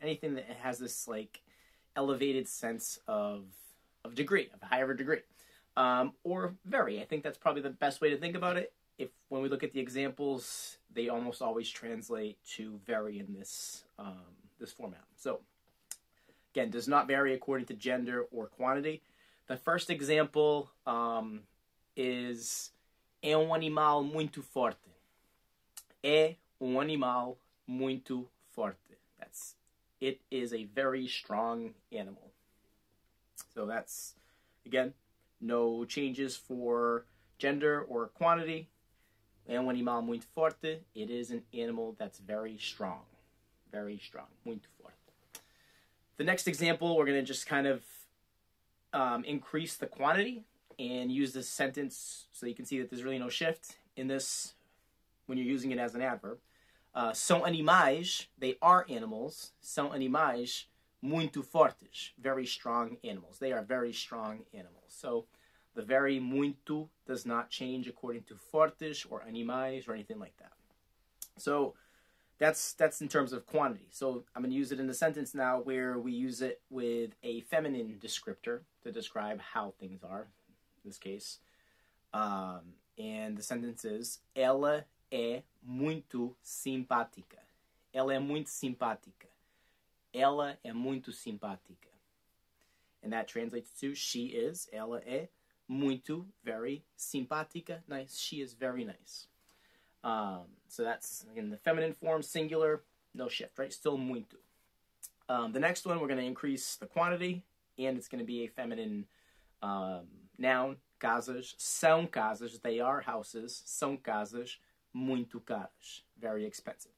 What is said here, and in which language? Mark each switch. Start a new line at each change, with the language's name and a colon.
English: Anything that has this like elevated sense of degree, of a higher degree, or very. I think that's probably the best way to think about it. When we look at the examples, they almost always translate to very in this this format. So again, does not vary according to gender or quantity. The first example is
Portuguese: é animal muito forte. É animal muito forte.
English: It is a very strong animal. So that's, again, no changes for gender or quantity.
Portuguese: É animal muito forte.
English: It is an animal that's very strong. Very strong.
Portuguese: Muito forte.
English: The next example, we're going to just kind of increase the quantity and use this sentence so you can see that there's really no shift in this when you're using it as an adverb.
Portuguese: São animais,
English: they are animals.
Portuguese: São animais muito fortes,
English: very strong animals. They are very strong animals. So the very muito does not change according to fortes or animais or anything like that. So that's in terms of quantity. So I'm going to use it in a sentence now where we use it with a feminine descriptor to describe how things are, in this case. And the sentence is,
Portuguese: ela é muito simpática. Ela é muito simpática. Ela é muito simpática.
English: And that translates to, she is,
Portuguese: ela é muito,
English: very, simpática, nice. She is very nice. So that's, again, the feminine form, singular, no shift, right? Still muito. The next one, we're going to increase the quantity, and it's going to be a feminine noun, casas.
Portuguese: São casas,
English: they are houses.
Portuguese: São casas muito caras,
English: very expensive.